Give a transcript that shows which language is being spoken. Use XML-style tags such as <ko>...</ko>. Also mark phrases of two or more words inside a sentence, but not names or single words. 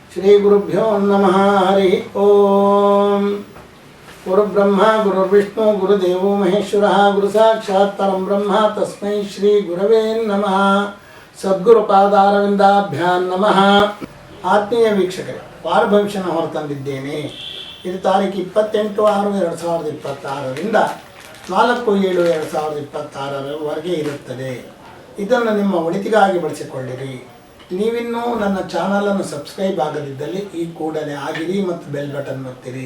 <sa>ಶ್ರೀ ಗುರುಭ್ಯೋ ನಮಃ. ಹರಿ ಓಂ. ಗುರುಬ್ರಹ್ಮ ಗುರುರ್ವಿಷ್ಣು ಗುರುದೇವೋ ಮಹೇಶ್ವರ ಗುರು ಸಾಕ್ಷಾತ್ ಪರಂ ಬ್ರಹ್ಮ ತಸ್ಮೈ ಶ್ರೀ ಗುರವೇ ನಮಃ. ಸದ್ಗುರು ಪಾದಾರವಿಂದಾಭ್ಯಾಂ ನಮಃ.</sa> <kn>ಆತ್ಮೀಯ ವೀಕ್ಷಕರೇ, ವಾರ ಭವಿಷ್ಯನ ಹೊರತಂದಿದ್ದೇನೆ. ಇದು ತಾರೀಕು 28/6/2026ರಿಂದ 4/7/2026 ಇರುತ್ತದೆ. ಇದನ್ನು ನಿಮ್ಮ ಒಳಿತಿಗಾಗಿ ಬಳಸಿಕೊಳ್ಳಿರಿ. ನೀವಿನ್ನೂ ನನ್ನ ಚಾನಲನ್ನು ಸಬ್ಸ್ಕ್ರೈಬ್ ಆಗದಿದ್ದಲ್ಲಿ ಈ ಕೂಡಲೇ ಆಗಿರಿ ಮತ್ತು</kn> <en>bell button</en> <kn>ಒತ್ತಿರಿ.</kn>